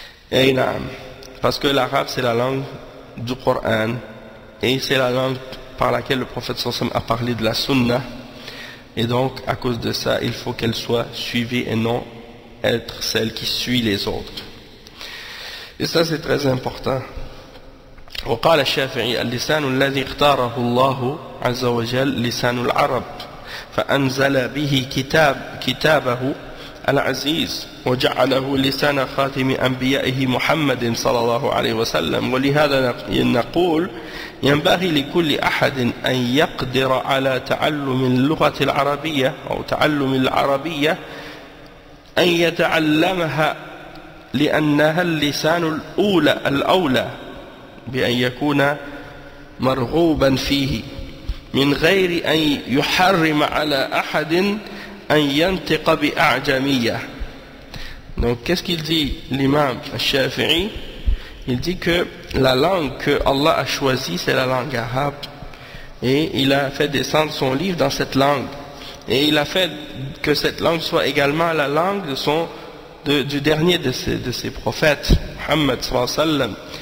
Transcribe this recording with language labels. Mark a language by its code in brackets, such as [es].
[fr] Et parce que l'arabe c'est la langue du Coran et c'est la langue par laquelle le prophète sallallahu alayhi wa sallam a parlé de la sunna, et donc à cause de ça il faut qu'elle soit suivie et non être celle qui suit les autres. Et ça c'est très important. [ar] وقال الشافعي اللسان الذي اختاره الله عز وجل لسان العرب فأنزل به كتابه العزيز وجعله لسان خاتم أنبيائه محمد صلى الله عليه وسلم. ولهذا نقول ينبغي لكل أحد أن يقدر على تعلم اللغة العربية أو تعلم العربية أن يتعلمها لأنها اللسان الأولى بأن يكون مرغوبا فيه من غير أن يحرم على أحد أن ينطق بأعجمية. [fr] Donc qu'est-ce qu'il dit l'imam al-Shafi'i? Il dit que la langue que Allah a choisie c'est la langue arabe, et il a fait descendre son livre dans cette langue, et il a fait que cette langue soit également la langue du dernier de ses prophètes, Muhammad sallallahu alayhi wa sallam.